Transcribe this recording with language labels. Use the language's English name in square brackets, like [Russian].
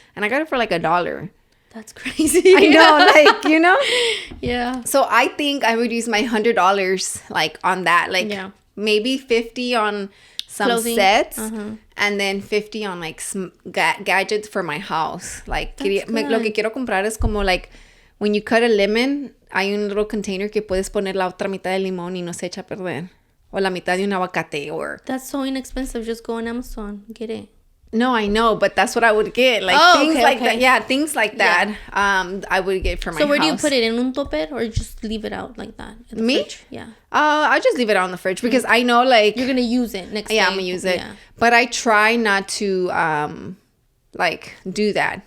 [English] And I got it for, like, $1. That's crazy. I know, like, you know? Yeah. So I think I would use my $100 like on that. Like maybe 50 on some clothing. Sets and then 50 on like gadgets for my house. [Spanish] Like lo que quiero comprar es como [English] like when you cut a lemon, [Spanish] hay un [English] little container [Spanish] que puedes poner la otra mitad de limón y no se echa a perder. O la mitad de un aguacate or... [English] That's so inexpensive. Just go on Amazon. Get it. No, I know, but that's what I would get. Like things like that. Yeah, things like that. I would get for my house. So where do you put it? In un topper or just leave it out like that? In the Me? fridge? Yeah. I just leave it out in the fridge because I know like you're gonna use it next day. Yeah, I'm gonna use it. Yeah. But I try not to like do that.